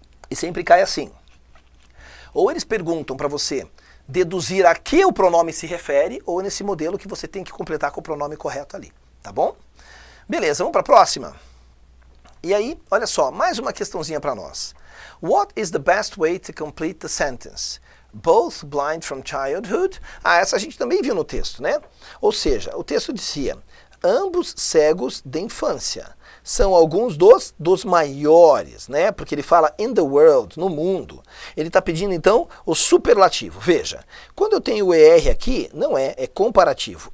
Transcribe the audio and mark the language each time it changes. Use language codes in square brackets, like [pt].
[pt] E sempre cai assim. Ou eles perguntam para você deduzir a que o pronome se refere, ou nesse modelo que você tem que completar com o pronome correto ali, tá bom? Beleza, vamos para a próxima? E aí, olha só, mais uma questãozinha para nós. [en] What is the best way to complete the sentence? Both blind from childhood? [pt] Essa a gente também viu no texto, Ou seja, o texto dizia, ambos cegos de infância. São alguns dos maiores, Porque ele fala [en] in the world, [pt] no mundo. Ele está pedindo, então, o superlativo. Veja, quando eu tenho o ER aqui, não é comparativo.